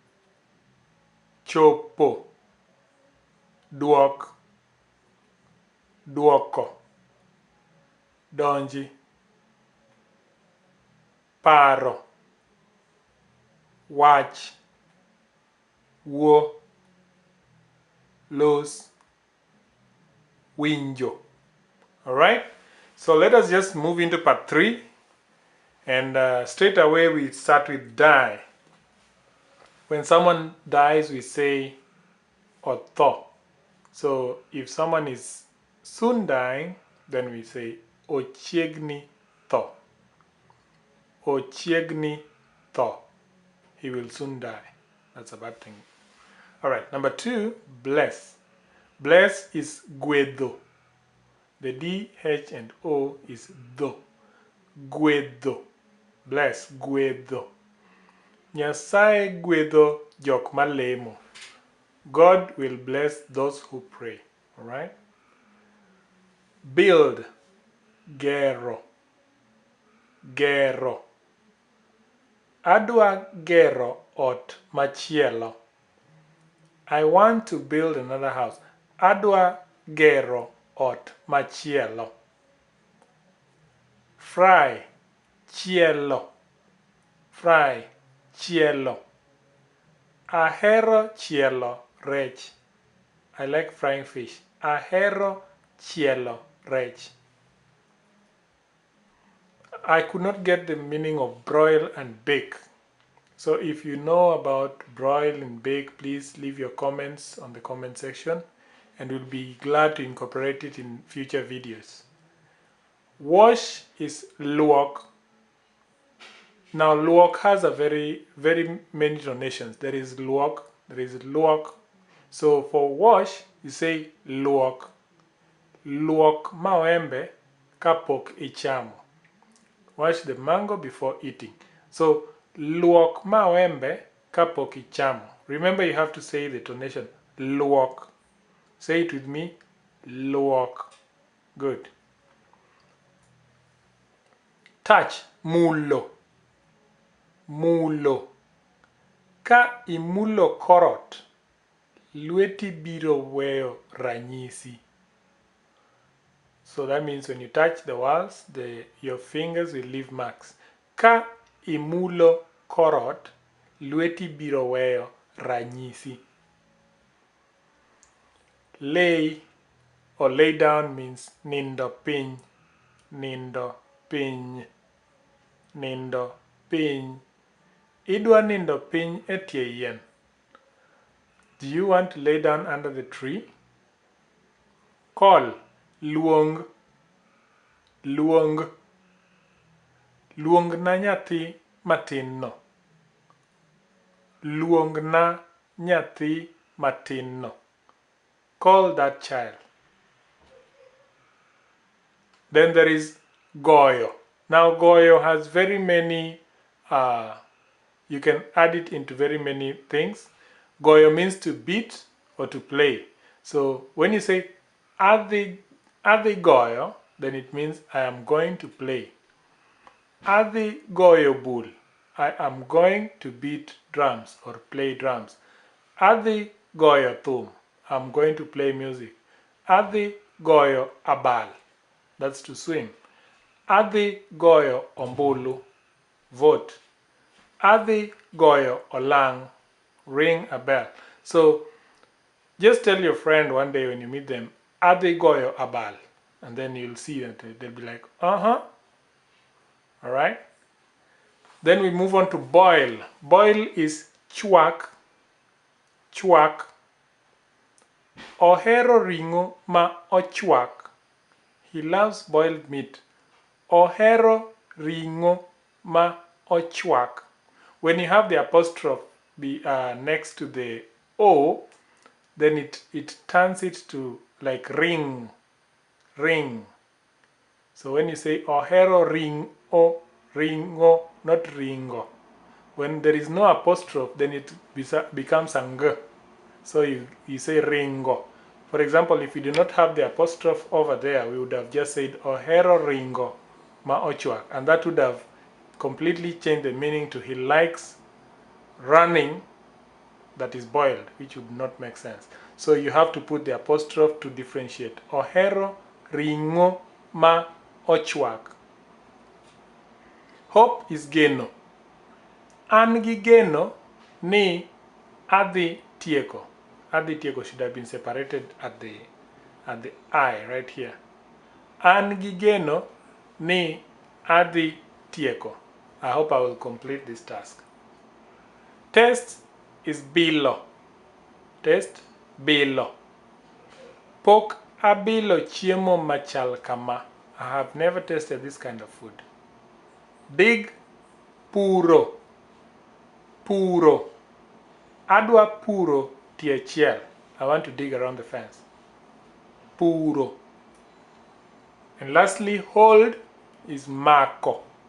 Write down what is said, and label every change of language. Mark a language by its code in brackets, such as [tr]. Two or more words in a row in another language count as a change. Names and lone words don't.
[luo] chopo, duok, duoko, donji, paro, wach, wuo, los, winjo. [en] Alright, so let us just move into part 3 and straight away we start with die. When someone dies we say otho. So if someone is soon dying, then we say [luo] ochiegni tho. Ochiegni tho. [en] He will soon die. That's a bad thing. Alright, number 2, bless. Bless is guedo. The D, H and O is do. [luo] Guedo. Bless, guedo. Nyasaye guedo jok malemo. [en] God will bless those who pray. Alright? Build, [luo] gero, gero. Adwa gero ot machielo. [en] I want to build another house. [luo] Adwa gero ot machielo. Fry, chielo. Fry, chielo. Ahero chielo rech. [en] I like frying fish. Ahero chielo rech. I could not get the meaning of broil and bake. So if you know about broil and bake, please leave your comments on the comment section and we'll be glad to incorporate it in future videos. Wash is luok. Now luok has a very many donations. There is luok, there is luok. So for wash, you say luok. [luo] Luok maembe kapok ichamo. [en] Wash the mango before eating. So [luo] luok maembe kapok ichamo. [en] Remember you have to say the tonation luok. Say it with me. Luok. Good. Touch, [luo] mulo. Mulo. Ka imulo korot, lweti biro weyo ranyisi. [en] So that means when you touch the walls, your fingers will leave marks. [luo] Ka imulo korot, lweti biro weyo ranyisi. [en] Lay or lay down means [luo] nindo piny, nindo piny, nindo piny. Idwa nindo piny e tie yien. [en] Do you want to lay down under the tree? Call, [luo] luong, luong. Luong na nyathi matin no. Luong na nyathi matin no. [en] Call that child. Then there is goyo. Now goyo has very many, you can add it into very many things. Goyo means to beat or to play. So when you say [luo] adi goyo, [en] then it means I am going to play. [luo] Adi goyo bul, [en] I am going to beat drums or play drums. [luo] Adi goyo thum, [en] I'm going to play music. [luo] Adi goyo abal, [en] that's to swim. [luo] Adi goyo ombulu, vote. Adi goyo olang, [en] ring a bell. So just tell your friend one day when you meet them, [luo] Adi goyo abal. [en] and then you'll see that they'll be like, uh-huh. All right. Then we move on to boil. Boil is [luo] chwak, chwak. Ohero ring'o ma ochwak. [en] He loves boiled meat. [luo] Ohero ring'o ma ochwak. [en] When you have the apostrophe next to the O, then it turns it to like ring, ring. So when you say [luo] ohero ring'o, ring'o, [en] not ringo. When there is no apostrophe, then it becomes a ng. So you say ringo. For example, if you do not have the apostrophe over there, we would have just said [luo] ohero ringo ma ochwak, [en] and that would have completely changed the meaning to he likes running that is boiled, which would not make sense. So you have to put the apostrophe to differentiate. [luo] Ohero ringo ma ochwak. [en] Hope is [luo] geno. An gi geno ni adhi tieko. Adhi tieko [en] should have been separated at the I right here. [luo] An gi geno ni adhi tieko. [en] I hope I will complete this task. Test is bilo. Test, bilo. [luo] Pok abilo chiemo machal kama. [en] I have never tasted this kind of food. Dig, [luo] puro. Puro. Adwa puro tie chiel. [en] I want to dig around the fence. Puro. And lastly, hold is mako.